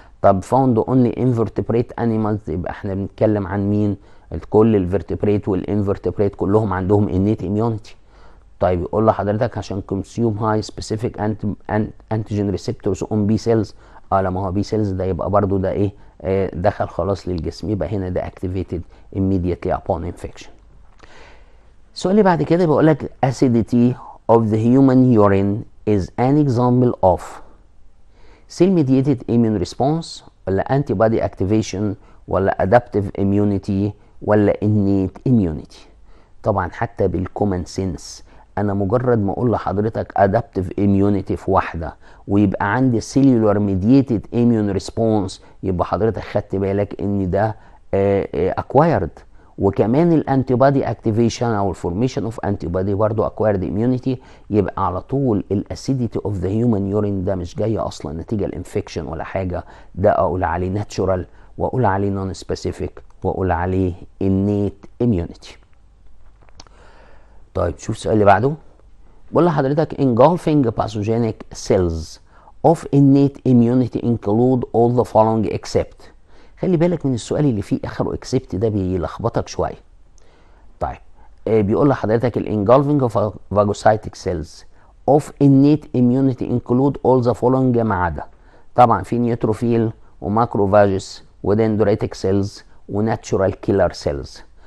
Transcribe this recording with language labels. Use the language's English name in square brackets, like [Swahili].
[Arabic] طب [English] found only invertebrate animals، [Arabic] يبقى احنا بنتكلم عن مين؟ كل الفيرتبريت والانفرتبريت كلهم عندهم innate immunity. طيب يقول لحضرتك عشان [English] consume high specific antigen receptors on B cells. [Arabic] لما هو B cells ده يبقى برضو ده ايه؟ دخل خلاص للجسم، يبقى هنا ده [English] activated immediately upon infection. [Arabic] السؤال اللي بعد كده بيقول لك [English] acidity of the human urine is an example of cell mediated immune response ولا antibody activation ولا adaptive immunity ولا innate immunity. [Arabic] طبعا حتى بالكومن سنس انا مجرد ما اقول لحضرتك adaptive immunity في واحده ويبقى عندي [English] cellular mediated immune response، [Arabic] يبقى حضرتك خدت بالك ان ده acquired. وكمان الانتي بادي اكتيفيشن او الفورميشن اوف انتي بادي برضه اكوايرد اميونيتي، يبقى على طول الاسيديتي اوف ذا هيومن يورين ده مش جاي اصلا نتيجه الانفكشن ولا حاجه، ده اقول عليه ناتشورال واقول عليه نون سبيسيفيك واقول عليه innate immunity. طيب شوف السؤال اللي بعده، بقول لحضرتك [English] engulfing pathogenic cells of innate immunity include all the following except. [Arabic] خلي بالك من السؤال اللي فيه اخره اكسبت ده بيلخبطك شويه. طيب بيقول لحضرتك الانجولفنج فاجوسايتك سيلز اوف [English] innate immunity include all the following [Arabic] ما عدا طبعا في نيوتروفيل وماكروفاجس ودندريتك سيلز وناتشورال كيلر سيلز.